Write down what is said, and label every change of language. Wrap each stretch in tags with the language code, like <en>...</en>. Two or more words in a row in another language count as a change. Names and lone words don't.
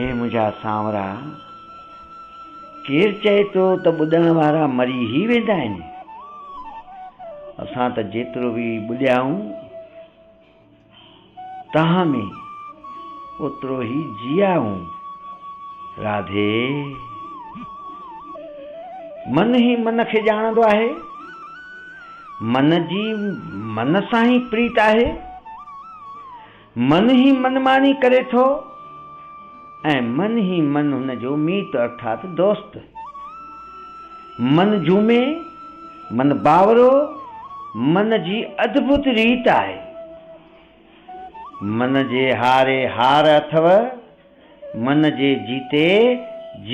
<sd>मुंहिंजा सांवरा, केरु चए थो त ॿुधण वारा मरी ई वेंदा आहिनि। असां त जेतिरो बि ॿुधियाऊं तव्हां में ओतिरो ई जियाऊं। राधे, मन ई मन खे ॼाणंदो आहे, मन जी मन सां ई प्रीत आहे, मन ही मनमानी करे थो ऐं मन ही मन हुन जो मीत अर्थात दोस्त। मन झूमे, मन बावरो, मन जी अद्भुत रीत आहे। मन जे हारे हार अथव, मन जे जीते जीत।</sd>